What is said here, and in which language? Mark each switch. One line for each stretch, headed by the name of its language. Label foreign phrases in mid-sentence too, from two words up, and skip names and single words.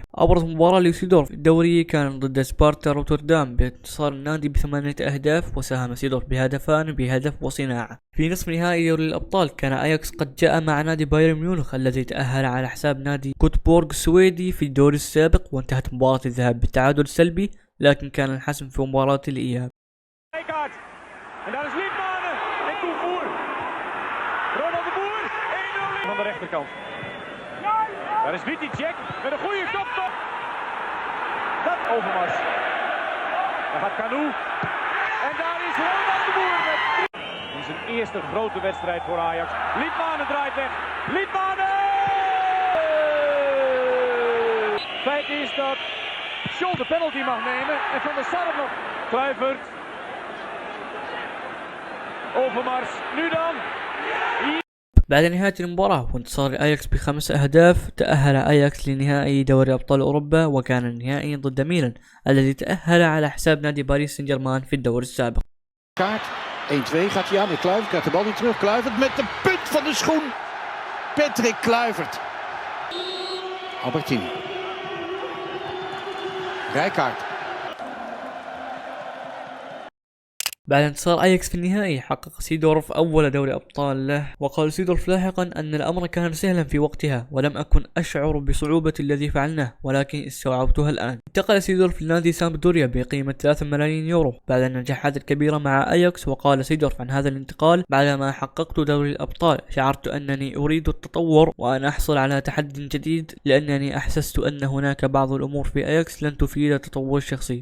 Arabic: أبرز مباراة لسيدورف الدوري كان ضد سبارتا روتردام بانتصار النادي ب8 أهداف، وساهم سيدورف بهدفان بهدف وصناعة. في نصف نهائي دوري الأبطال كان أياكس قد جاء مع نادي بايرن ميونخ الذي تأهل على حساب نادي كوتبورغ السويدي في الدور السابق، وانتهت مباراة الذهاب بالتعادل سلبي، لكن كان الحسم في مباراة الإياب.
Dutch: Aan de rechterkant. Daar is Witicek met een goede koptop. Dat Overmars. Daar gaat Kanu. En daar is Ronald de Boer met. Dit is zijn eerste grote wedstrijd voor Ajax. Liedmanen draait weg. Liedmanen! Feit is dat Scholl de penalty mag nemen en Van der Sar nog. Kluivert. Overmars. Nu dan.
Arabic: بعد نهاية المباراة وانتصار أياكس ب5 أهداف تأهل أياكس لنهائي دوري أبطال أوروبا، وكان النهائي ضد ميلان الذي تأهل على حساب نادي باريس سان جيرمان في الدور السابق.
Dutch: Kaart 1-2 gaat hij aan met Kluivert, krijgt de bal niet terug. Kluivert met de punt van de schoen. Patrick Kluivert. Albertini. Rijkaard.
Arabic: بعد انتصار أياكس في النهائي حقق سيدورف أول دوري أبطال له، وقال سيدورف لاحقا أن الأمر كان سهلا في وقتها ولم أكن أشعر بصعوبة الذي فعلناه، ولكن استوعبتها الآن. انتقل سيدورف لنادي سامبدوريا بقيمة 3 ملايين يورو بعد النجاحات الكبيرة مع أياكس، وقال سيدورف عن هذا الانتقال: بعدما حققت دوري الأبطال شعرت أنني أريد التطور وأن أحصل على تحدي جديد، لأنني أحسست أن هناك بعض الأمور في أياكس لن تفيد التطور الشخصي.